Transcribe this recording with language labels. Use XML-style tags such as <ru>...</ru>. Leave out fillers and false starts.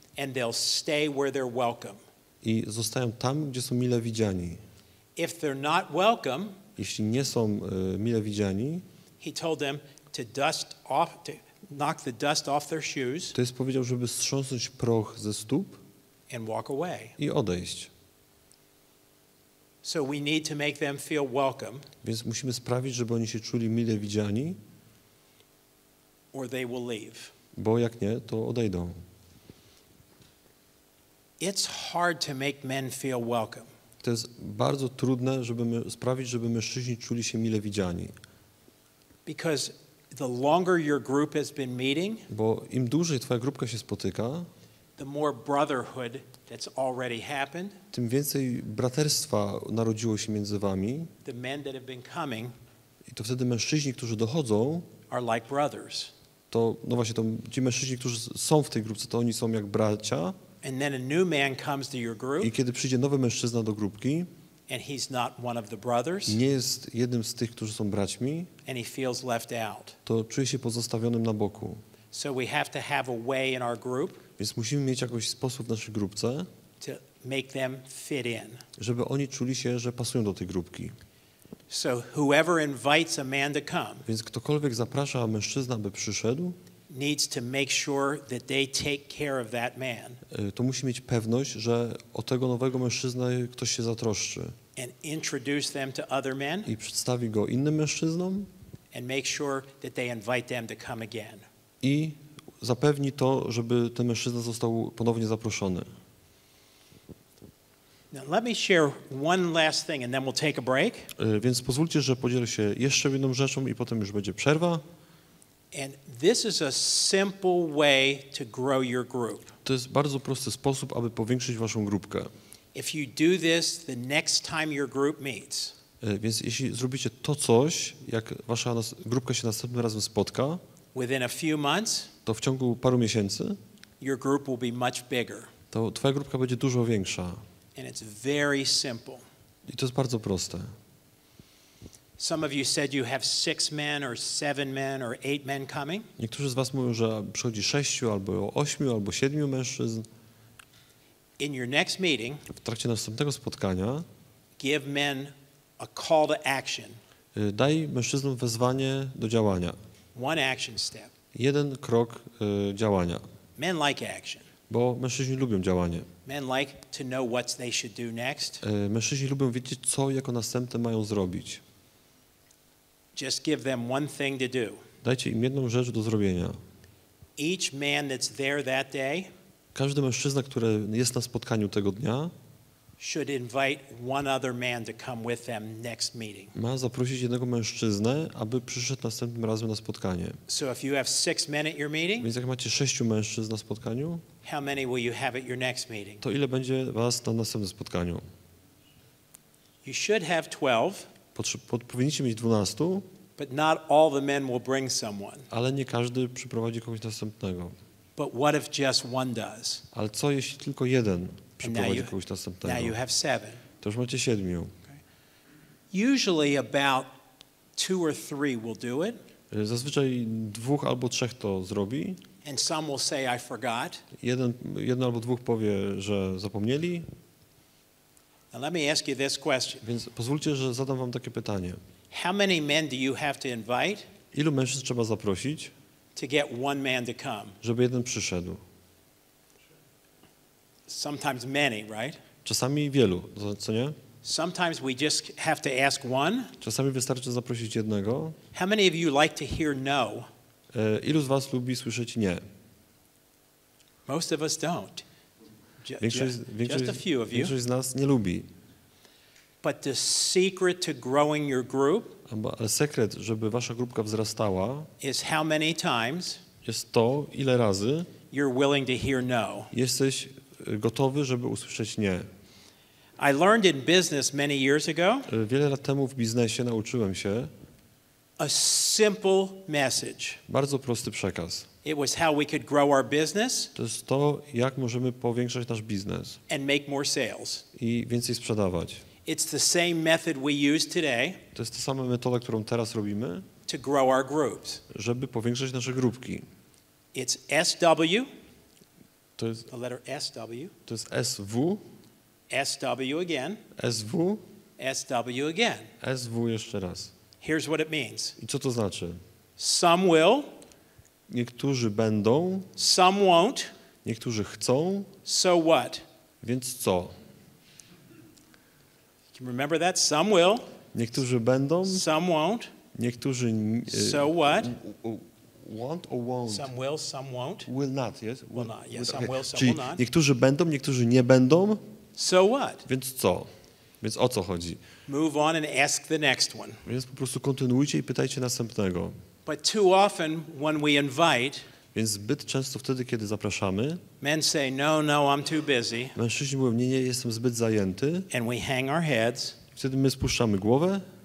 <en>And they'll stay where they're welcome.</en> <pl>I zostają tam, gdzie są mile widziani.</pl> <en>If they're not welcome,</en> <pl>Jeśli nie są mile widziani,</pl> <en>he told them to knock the dust off their shoes</en> <pl>to jest powiedział, żeby strząsnąć proch ze stóp</pl> <en>and walk away.</en> <pl>i odejść.</pl> <en>So we need to make them feel welcome.</en> <pl>Więc musimy sprawić, żeby oni się czuli mile widziani,</pl> <en>Or they will leave.</en> <pl>bo jak nie, to odejdą.</pl> <en>It's hard to make men feel welcome.</en> <pl>To jest bardzo trudne, żeby sprawić, żeby mężczyźni czuli się mile widziani.</pl> <en>Because the longer your group has been meeting,</en> <pl>Bo im dłużej twoja grupka się spotyka,</pl> <en>the more brotherhood that's already happened.</en> <pl>tym więcej braterstwa narodziło się między wami.</pl> <en>The men that have been coming</en> <pl>I to wtedy mężczyźni, którzy dochodzą,</pl> <en>are like brothers.</en> <pl>to no właśnie, ci mężczyźni, którzy są w tej grupce, to oni są jak bracia.</pl> <en>And then a new man comes to your group,</en> <pl>I kiedy przyjdzie nowy mężczyzna do grupki,</pl> <en>and he's not one of the brothers,</en> <pl>nie jest jednym z tych, którzy są braćmi,</pl> <en>and he feels left out.</en> <pl>to czuje się pozostawionym na boku.</pl> <en>So we have to have a way in our group</en> <pl>Więc musimy mieć jakiś sposób w naszej grupce,</pl> <en>to make them fit in.</en> <pl>żeby oni czuli się, że pasują do tej grupki.</pl> <en>So whoever invites a man to come</en> <pl>Więc ktokolwiek zaprasza mężczyznę, aby przyszedł,</pl> <en>needs to make sure that they take care of that man</en> <pl>to musi mieć pewność, że o tego nowego mężczyznę ktoś się zatroszczy</pl> <en>and introduce them to other men</en> <pl>i przedstawi go innym mężczyznom</pl> <en>and make sure that they invite them to come again.</en> <pl>i zapewni to, żeby ten mężczyzna został ponownie zaproszony.</pl> <en>Now let me share one last thing and then we'll take a break.</en> <pl>Więc pozwólcie, że podzielę się jeszcze jedną rzeczą i potem już będzie przerwa.</pl> <en>And this is a simple way to grow your group.</en> <pl>To jest bardzo prosty sposób, aby powiększyć waszą grupkę.</pl> <en>If you do this the next time your group meets,</en> <pl>Więc jeśli zrobicie to coś, jak wasza grupka się następnym razem spotka,</pl> <en>within a few months,</en> <pl>to w ciągu paru miesięcy,</pl> <en>your group will be much bigger.</en> <pl>to twoja grupka będzie dużo większa.</pl> <en>And it's very simple.</en> <pl>I to jest bardzo proste.</pl> <en>Some of you said you have 6 men or 7 men or 8 men coming.</en> <pl>Niektórzy z was mówią, że przychodzi 6 albo 8 albo 7 mężczyzn.</pl> <en>In your next meeting,</en> <pl>W trakcie następnego spotkania</pl> <en>give men a call to action.</en> <pl>daj mężczyznom wezwanie do działania.</pl> <en>One action step.</en> <pl>Jeden krok działania.</pl> <en>Men like action.</en> <pl>Bo mężczyźni lubią działanie.</pl> <en>Men like to know what they should do next.</en> <pl>Mężczyźni lubią wiedzieć, co jako następne mają zrobić.</pl> <en>Just give them one thing to do.</en> <pl>Dajcie im jedną rzecz do zrobienia.</pl> <en>Each man that's there that day</en> <pl>Każdy mężczyzna, który jest na spotkaniu tego dnia,</pl> <en>should invite one other man to come with them next meeting.</en> <pl>ma zaprosić jednego mężczyznę, aby przyszedł następnym razem na spotkanie.</pl> <en>So if you have 6 men at your meeting,</en> <pl>Więc jak macie 6 mężczyzn na spotkaniu,</pl> <en>how many will you have at your next meeting?</en> <pl>to ile będzie was na następnym spotkaniu?</pl> <en>You should have 12,</en> <pl>Powinniście mieć 12,</pl> <en>but not all the men will bring someone.</en> <pl>ale nie każdy przyprowadzi kogoś następnego.</pl> <en>But what if just one does?</en> <pl>Ale co jeśli tylko jeden</pl> <en>And</en> <pl>przyprowadzi kogoś</pl> <en>now you</en> <pl>następnego?</pl> <en>have 7.</en> <pl>To już macie 7.</pl> <en>Usually about 2 or 3 will do it,</en> <pl>Zazwyczaj 2 albo 3 to zrobi.</pl> <en>and some will say I forgot.</en> <pl>Jeden albo 2 powie, że zapomnieli.</pl> <en>Now let me ask you this question.</en> <pl>Więc pozwólcie, że zadam wam takie pytanie.</pl> <en>How many men do you have to invite</en> <pl>Ilu mężczyzn trzeba zaprosić,</pl> <en>to get one man to come?</en> <pl>żeby jeden przyszedł?</pl> <en>Sometimes many, right?</en> <pl>Czasami wielu, co nie?</pl> <en>Sometimes we just have to ask one.</en> <pl>Czasami wystarczy zaprosić jednego.</pl> <en>How many of you like to hear no?</en> <pl>Ilu z was lubi słyszeć nie?</pl> <en>Most of us don't. Just a few of you.</en> <pl>Większość z nas nie lubi.</pl> <en>But the secret to growing your group</en> <pl>Ale sekret, żeby wasza grupka wzrastała,</pl> <en>is how many times</en> <pl>jest to, ile razy</pl> <en>you're willing to hear no.</en> <pl>jesteś gotowy, żeby usłyszeć nie.</pl> <en>I learned in business many years ago</en> <pl>Wiele lat temu w biznesie nauczyłem się</pl> <en>a simple message.</en> <pl>bardzo prosty przekaz.</pl> <en>It was how we could grow our business</en> <pl>To jest to, jak możemy powiększać nasz biznes</pl> <en>and make more sales.</en> <pl>i więcej sprzedawać.</pl> <en>It's the same method we use today</en> <pl>To jest ta sama metoda, którą teraz robimy,</pl> <en>to grow our groups.</en> <pl>żeby powiększać nasze grupki.</pl> <en>It's SW,</en> <pl>To jest,</pl> <en>the letter SW,</en> <pl>to jest SW,</pl> <en>SW again,</en> <pl>SW,</pl> <en>SW again.</en> <pl>SW jeszcze raz.</pl> <en>Here's what it means.</en> <pl>I co to znaczy?</pl> <en>Some will,</en> <pl>Niektórzy będą,</pl> <en>some won't,</en> <pl>niektórzy chcą,</pl> <en>so what?</en> <pl>więc co?</pl> <en>Can you remember that? Some will,</en> <pl>Niektórzy będą,</pl> <en>some won't,</en> <pl>niektórzy</pl> <en>so what? want or won't? Some will, some won't, Will not, yes? will not. Yes, some Okay. will, some</en> <pl>Czyli</pl> <en>will not.</en> <pl>niektórzy będą, niektórzy nie będą,</pl> <en>So what?</en> <pl>więc co? Więc o co chodzi?</pl> <en>Move on and ask the next one.</en> <pl>Więc po prostu kontynuujcie i pytajcie następnego.</pl> <en>But too often when we invite,</en> <pl>Więc zbyt często wtedy, kiedy zapraszamy,</pl> <en>men say, no, no, I'm too busy.</en> <pl>mężczyźni mówią, nie, jestem zbyt zajęty.</pl> <en>And we hang our heads</en> <pl>Wtedy my spuszczamy głowę</pl>